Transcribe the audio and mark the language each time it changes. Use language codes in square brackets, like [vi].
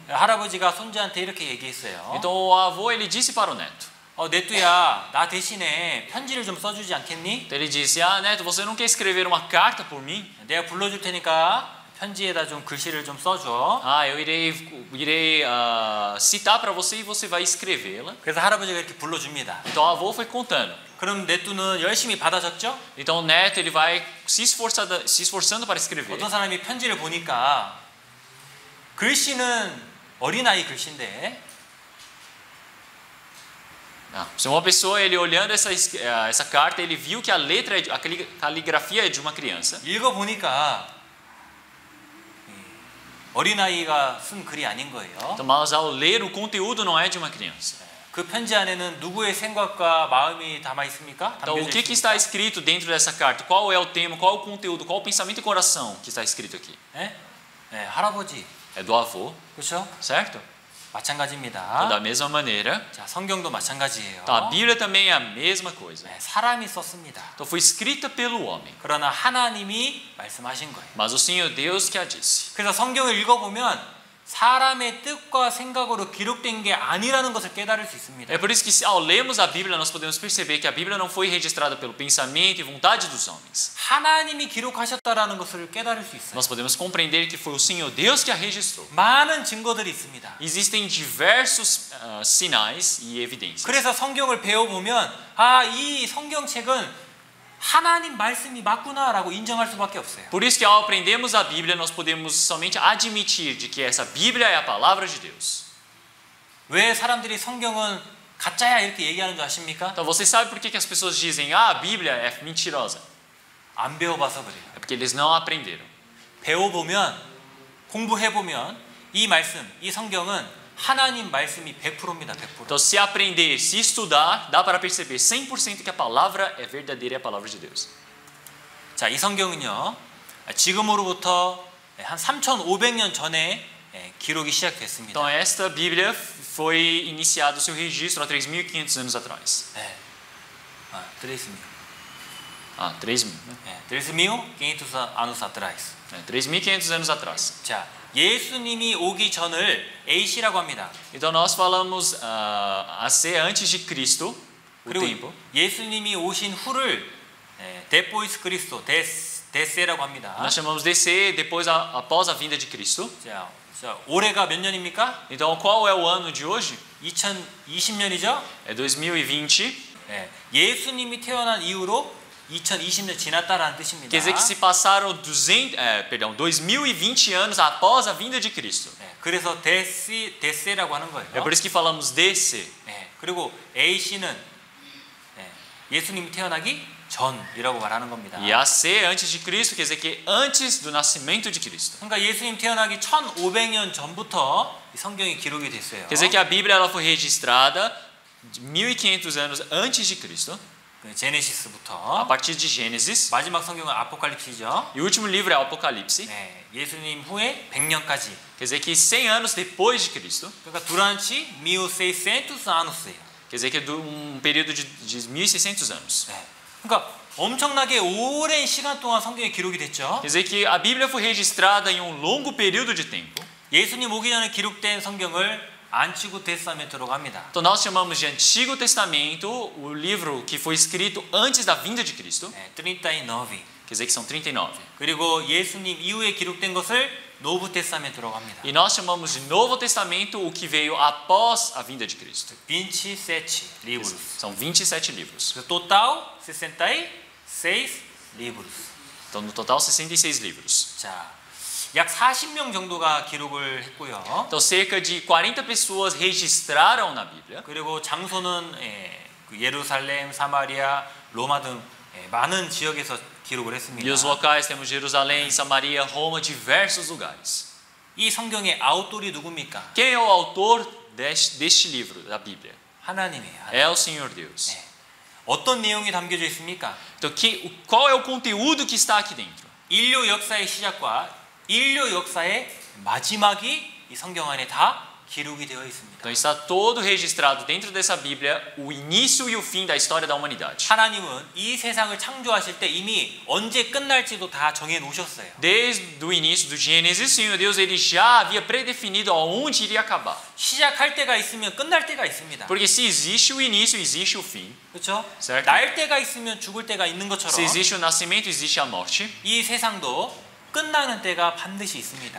[ko] 할아버지가 손자한테 이렇게 얘기했어요. [pt] Então, o avô ele disse para o neto: [ko] 네뚜야, 나 대신에 편지를 좀 써주지 않겠니? [pt] Então ele disse: Ah, Neto, você não quer escrever uma carta por mim? [ko] 내가 불러줄 테니까 편지에다 좀 글씨를 좀 써줘. [pt] Ah, eu irei citar para você e você vai escrevê-la. [ko] 그래서 할아버지가 이렇게 불러줍니다. [pt] Então o avô foi contando. [ko] 그럼 네뚜는 열심히 받아 적죠? [pt] Então o neto ele vai se esforçando para escrever. [ko] 어떤 사람이 편지를 보니까 글씨는 어린아이 글씨인데 [pt] Se uma pessoa ele olhando essa carta ele viu que a letra a caligrafia é de uma criança. [ko] 읽어보니까 어린아이가 쓴 글이 아닌 거예요. [pt] Então, mas ao ler o conteúdo não é de uma criança. [ko] 그 편지 안에는 누구의 생각과 마음이 담아 있습니까? [pt] Então o que está escrito dentro dessa carta? Qual é o tema? Qual é o conteúdo? Qual é o pensamento e coração que está escrito aqui? [ko] 네, 할아버지. [pt] É do avô, [ko] 그렇죠? [pt] certo? [ko] 마찬가지입니다. [pt] Então, da mesma maneira, [ko] 자, 성경도 마찬가지예요. [pt] então, a Bíblia também é a mesma coisa. [ko] 네, 사람이 썼습니다. [pt] Então foi escrita pelo homem, [ko] 그러나 하나님이 말씀하신 거예요. [pt] mas o Senhor Deus que a disse. [ko] 그래서 성경을 읽어보면 사람의 뜻과 생각으로 기록된 게 아니라는 것을 깨달을 수 있습니다. [pt] É por isso que ao lermos a Bíblia nós podemos perceber que a Bíblia não foi registrada pelo pensamento e vontade dos homens. [ko] 하나님이 기록하셨다라는 것을 깨달을 수 있어요. [pt] Nós podemos compreender que foi o Senhor Deus que a registrou. [ko] 많은 증거들이 있습니다. [pt] Existem diversos sinais e evidências. [ko] 그래서 성경을 배워보면 이 성경책은 하나님 말씀이 맞구나라고 인정할 수밖에 없어요. [pt] Por isso que ao aprendermos a Bíblia nós podemos somente admitir de que essa Bíblia é a palavra de Deus. [ko] 왜 사람들이 성경은 가짜야 이렇게 얘기하는 줄 아십니까? [pt] Então você sabe por que as pessoas dizem a Bíblia é mentirosa? [ko] 안 배워봐서 그래요. [pt] É porque eles não aprenderam. [ko] 배워보면 공부해보면 이 말씀, 이 성경은 하나님 말씀이 100%입니다. 100%. [pt] Então se aprender, se estudar, dá para perceber 100% que a palavra é verdadeira e a palavra de Deus. [ko] 자, 이 성경은요. 지금으로부터 한 3,500년 전에 기록이 시작됐습니다. [pt] Então esta Bíblia foi iniciado o seu registro há 3.500 anos atrás. [ko] 네. 3.000. [pt] 3.000, né? 네, 3.500 anos atrás. 3.500 anos atrás. [ko] 자, 예수님이 오기 전을 AC라고 합니다. [pt] Então nós falamos AC antes de Cristo, o [ko] 그리고 [pt] tempo. [ko] 예수님이 오신 후를 데포이스 그리스도, 데세라고 합니다. [pt] Nós chamamos DC depois após a vinda de Cristo. [ko] 자, 올해가 몇 년입니까? [pt] Então qual é o ano de hoje? [ko] 2020년이죠? [pt] É 2020. [ko] 예수님이 태어난 이후로 2020년 지났다라는 뜻입니다. [pt] Quer dizer que se passaram 2020 anos após a vinda de Cristo. [ko] 그래서 데세라고 하는 거예요. [pt] É por isso que falamos DC. [ko] 그리고 AC는 예수님이 태어나기 전이라고 말하는 겁니다. [pt] E AC antes de Cristo quer dizer que antes do nascimento de Cristo. [ko] 그러니까 예수님 태어나기 1500년 전부터 이 성경이 기록이 됐어요. [pt] Quer dizer que a Bíblia ela foi registrada 1500 anos antes de Cristo. [ko] 제네시스부터 [pt] A partir de Gênesis. [ko] 마지막 성경은 아포칼립시죠. [pt] E o último livro é o Apocalipse. [ko] 예수님 후에 100년까지. [pt] Quer dizer que 100 anos depois de Cristo. 그러니까 durante 1600 anos. Quer dizer que é período de 1600 anos. [ko] 그러니까 엄청나게 오랜 시간 동안 성경에 기록이 됐죠. [pt] Quer dizer que a Bíblia foi registrada em longo período de tempo. [ko] 예수님 오기 전에 기록된 성경을 Antigo Testamento 합니다. [pt] Então nós chamamos de Antigo Testamento o livro que foi escrito antes da vinda de Cristo. [ko] 39. [pt] Quer dizer que são 39. [ko] 그리고 예수님 이후에 기록된 것을 Novo Testamento라고 합니다. [pt] E nós chamamos de Novo Testamento o que veio após a vinda de Cristo. 27 livros. São 27 livros. Total 66 livros. Então no total 66 livros. [ko] 자, 약 40명 정도가 기록을 했고요. [pt] Então cerca de 40 pessoas registraram na Bíblia. [ko] 그리고 장소는 예루살렘, 사마리아, 로마 등 많은 지역에서 기록을 했습니다. [pt] E os locais temos Jerusalém, Samaria, Roma, diversos lugares. [ko] 이 성경의 아우토리 누굽니까? [pt] Quem é o autor deste livro da Bíblia? [ko] 하나님이에요. [pt] É o Senhor Deus. [ko] 어떤 내용이 담겨져 있습니까? [pt] Então qual é o conteúdo que está aqui dentro? [ko] 인류 역사의 시작과 인류 역사의 마지막이 이 성경 안에 다 기록이 되어 있습니다. [pt] Então está todo registrado dentro dessa Bíblia o início e o fim da história da humanidade. [ko] 하나님은 이 세상을 창조하실 때 이미 언제 끝날지도 다 정해 놓으셨어요. [pt] Desde o início do Gênesis, o Senhor Deus ele já havia predefinido aonde iria acabar. [ko] 시작할 때가 있으면 끝날 때가 있습니다. [pt] Porque se existe o início, existe o fim. [ko] 그렇죠? [pt] certo? [ko] 날 때가 있으면 죽을 때가 있는 것처럼 [pt] Se existe o nascimento, existe a morte. [ko] 이 세상도 끝나는 때가 반드시 있습니다.